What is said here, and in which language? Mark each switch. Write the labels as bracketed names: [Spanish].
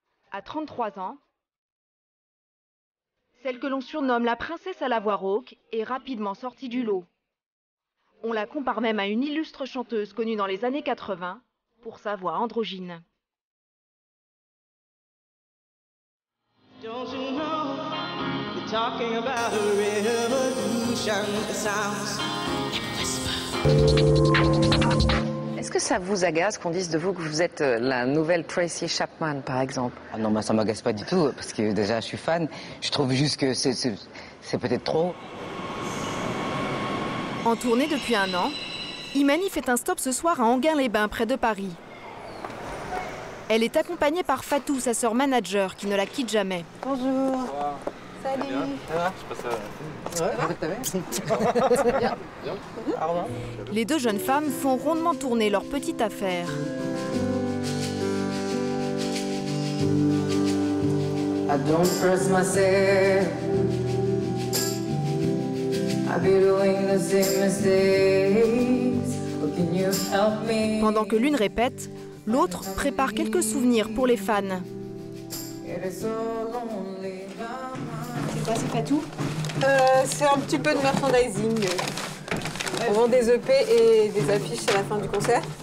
[French] À 33 ans, celle que l'on surnomme la princesse à la voix rauque est rapidement sortie du lot. On la compare même à une illustre chanteuse connue dans les années 80 pour sa voix androgyne. [English] Don't you know, you're talking about a revolution, it sounds. [French] Est-ce que ça vous agace qu'on dise de vous que vous êtes la nouvelle Tracy Chapman, par exemple? Ah non, ça m'agace pas du tout, parce que déjà je suis fan. Je trouve juste que c'est peut-être trop. En tournée depuis un an, Imani fait un stop ce soir à Enghien-les-Bains, près de Paris. Elle est accompagnée par Fatou, sa sœur manager, qui ne la quitte jamais. Bonjour. Salut. Ça va? Ça va? Bien. Les deux jeunes femmes font rondement tourner leur petite affaire. [English] I don't trust myself. I be doing the same mistakes. How can you help me? [French] Pendant que l'une répète, l'autre prépare quelques souvenirs pour les fans. [English] It is so lonely. [French] C'est quoi, c'est Fatou? C'est un petit peu de merchandising. On vend des EP et des affiches à la fin du concert.